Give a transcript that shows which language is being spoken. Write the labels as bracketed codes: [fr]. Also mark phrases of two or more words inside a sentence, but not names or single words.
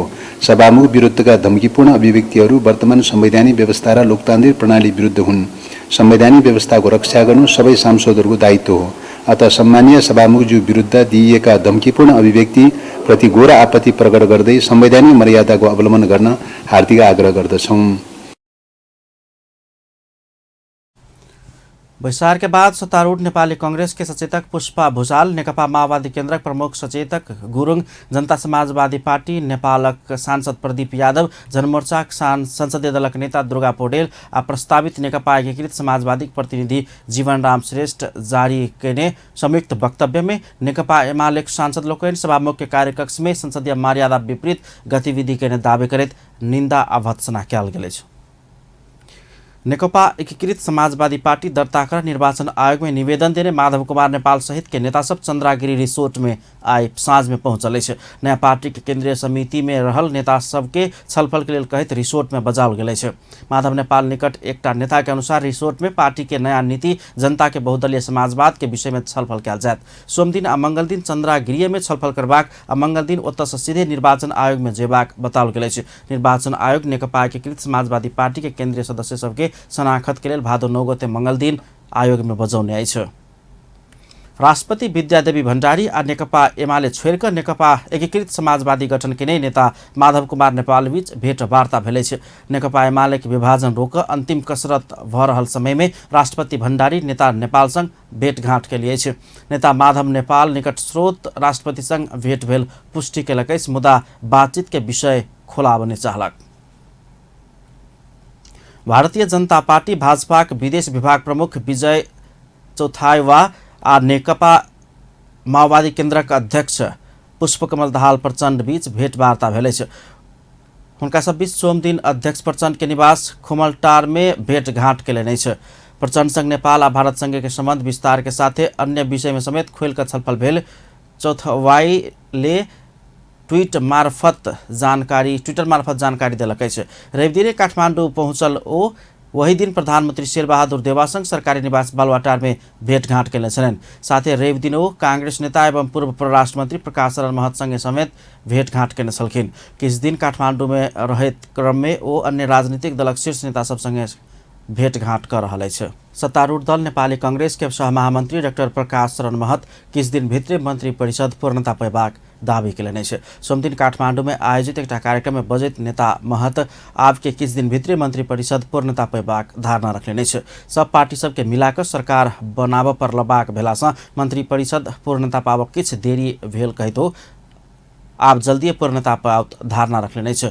[ne] सभामुख विरुद्धका धम्कीपूर्ण अभिव्यक्तिहरू वर्तमान संवैधानिक व्यवस्था र लोकतान्त्रिक प्रणाली विरुद्ध हुन्। संवैधानिक व्यवस्थाको रक्षा गर्नु सबै सांसदहरूको दायित्व हो। अतः सम्मानीय सभामुखज्यू विरुद्ध दिइएका धम्कीपूर्ण अभिव्यक्ति प्रति घोर आपत्ति प्रकट गर्दै संवैधानिक मर्यादाको अवलम्बन गर्न हार्दिक आग्रह गर्दछौँ। [mai] बैसार के बाद सत्तारूढ़ नेपाली कांग्रेस के सचेतक पुष्पा भुसाल, नेकपा माओवादी केन्द्रक प्रमुख सचेतक गुरुङ, जनता समाजवादी पार्टी नेपालक सांसद प्रदीप यादव, जनमोर्चा संसदीय दलक नेता दुर्गा पौडेल आ प्रस्तावित नेकपा एकीकृत समाजवादी प्रतिनिधि जीवनराम श्रेष्ठ जारी केने संयुक्त वक्तव्य में नेकपा एमाले सांसद लोकैन सभामुख के कार्यकक्ष में संसदीय मर्यादा विपरीत गतिविधि केने दावी करैत निन्दा आ भत्सना कयल गेल। नेकपा एकीकृत समाजवादी पार्टी दर्ता कर निर्वाचन आयोग में निवेदन देने माधव कुमार नेपाल सहित के नेता सब चंद्रागिरी रिसोर्ट में आए साँझ में पहुंचल। नया पार्टी के केंद्रीय समिति में रहल नेता सब के छलफल के लिए कहित रिसोर्ट में बजाओल गेल। माधव नेपाल निकट एकटा नेता के अनुसार रिसोर्ट में पार्टी के नया नीति, जनता के बहुदलीय समाजवाद के विषय में छलफल कयल जायत। सोमदिन आ मंगल दिन चंद्रागिरी में छलफल करबाक आ मंगल दिन ओतऽ सीधे निर्वाचन आयोग में जेबाक बताओल गेल। निर्वाचन आयोग नेकपा एकीकृत समाजवादी पार्टी के केंद्रीय सदस्य सबके शनाखत के लिए भादो 9 गते मंगल दिन आयोग में बजाउने आइछ। राष्ट्रपति विद्यादेवी भण्डारी आ नेकपा एमाले छोड़िक नेकपा एकीकृत समाजवादी गठन के नै नेता माधव कुमार नेपाल बीच भेटवार्ता भेलै छ। नेकपा एमाले के विभाजन रोक अंतिम कसरत भ रहल समय में राष्ट्रपति भण्डारी नेता नेपाल संग भेटघाट के लिए छ। नेता माधव नेपाल निकट स्रोत राष्ट्रपति संग भेट भेल पुष्टि केलक, मुदा बातचीत के विषय खोलाबने चाहलक। भारतीय जनता पार्टी भाजपा विदेश विभाग प्रमुख विजय चौथायवा आ नेकपा माओवादी केन्द्रका अध्यक्ष पुष्पकमल दाहाल प्रचण्ड बीच भेटवार्ता भेलै छ। हुनका सब बीच सोम दिन अध्यक्ष प्रचण्ड के निवास खुमलटार में भेटघाट के नै छ। प्रचण्ड संग नेपाल आ भारत संघ के संबंध विस्तार के साथे अन्य विषय में समेत खुलकर छलफल भेल। चौथावाईले ट्विटर मार्फत जानकारी देलक अछि। रवि दिने काठमाडौँ पहुंचल ओ वही दिन प्रधानमंत्री शेरबहादुर देवा संग सरकारी निवास बालुवाटार में भेटघाट केले छन्। साथै रवि दिन ओ कांग्रेस नेता एवं पूर्व परराष्ट्र मंत्री प्रकाश शरण महत संग समेत भेटघाट केने छलखिन। किछ दिन काठमाडौँ में रहैत क्रम में ओ अन्य राजनीतिक दलक शीर्ष नेता सब संगे भेटघाट कर रहल अछि। सत्तारूढ़ दल नेपाली कांग्रेस के सहमहामंत्री डाक्टर प्रकाश शरण महत किछ दिन भित्रै मंत्री परिषद पूर्णता पेबाक दावी केलनि अछि। सोमदिन काठमाडौँ में आयोजित एक कार्यक्रम में बजैत नेता महत आब के किछ दिन भित्रै मंत्री परिषद पूर्णता पेबाक धारणा रखलनि अछि। सब पार्टी सबके मिलाकर सरकार बनाब पर लबाक भेलासँ मंत्री परिषद पूर्णता पाबक किछ देरी भेल कहितो आप जल्दी पूर्णता पाउत धारणा रखलनि अछि।